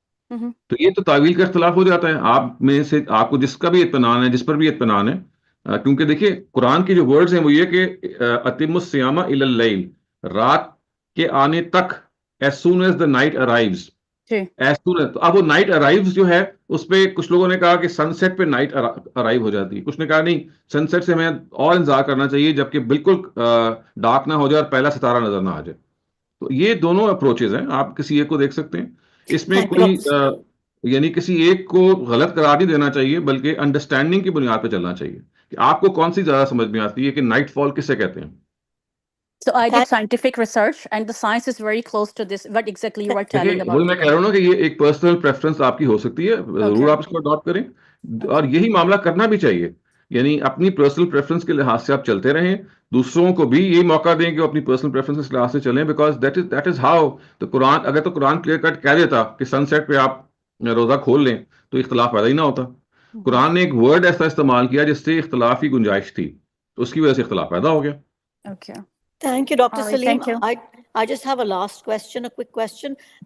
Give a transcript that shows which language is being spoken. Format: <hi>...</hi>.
<ur>تو یہ تو تعویل کا اختلاف ہو جاتا ہے. آپ میں سے آپ کو جس کا بھی اطمینان ہے, جس پر بھی اطمینان ہے, کیونکہ دیکھیے قرآن کی جو ورڈز ہیں وہ یہ کہ</ur> <ar>اتم الصیام الی اللیل,</ar> <ur>رات کے آنے تک,</ur> <en>as soon as the night arrives, as soon as,</en> <ur>اب وہ نائٹ ارائیوز جو ہے اس پہ کچھ لوگوں نے کہا کہ سن سیٹ پہ نائٹ ارائیو ہو جاتی ہے, کچھ نے کہا نہیں, سن سیٹ سے ہمیں اور انتظار کرنا چاہیے جبکہ بالکل ڈارک نہ ہو جائے اور پہلا ستارہ نظر نہ آ جائے. تو یہ دونوں اپروچز ہیں, آپ کسی ایک کو دیکھ سکتے ہیں. اس میں کوئی یعنی کسی ایک کو غلط قرار نہیں دینا چاہیے, بلکہ انڈرسٹینڈنگ کی بنیاد پہ چلنا چاہیے کہ آپ کو کون سی زیادہ سمجھ میں آتی ہے کہ نائٹ فال کسے کہتے ہیں.</ur> <en>So I did scientific research and the science is very close to this, what exactly you were telling about.</en> <ur>وہی میں کہہ رہا ہوں نا کہ یہ ایک پرسنل پریفرنس آپ کی ہو سکتی ہے, ضرور آپ اس کو اڈاپٹ کریں, اور یہی معاملہ کرنا بھی چاہیے. یعنی اپنی پرسنل پریفرنس کے لحاظ سے آپ چلتے رہیں, دوسروں کو بھی یہی موقع دیں کہ وہ اپنی پرسنل پریفرنس کے لحاظ سے چلیں,</ur> <en>because that is how</en> <ur>تو قرآن, اگر تو قرآن کلیئر کٹ کہہ دیتا کہ سن سیٹ پہ آپ روزہ کھول لیں تو اختلاف پیدا ہی نہ ہوتا. قرآن نے ایک ورڈ ایسا استعمال کیا جس سے اختلاف کی گنجائش تھی, تو اس کی وجہ سے اختلاف پیدا ہو گیا.</ur> <en>Okay. Thank you, Dr. Right, Saleem. thank you. I just have a last question, a quick question.</en>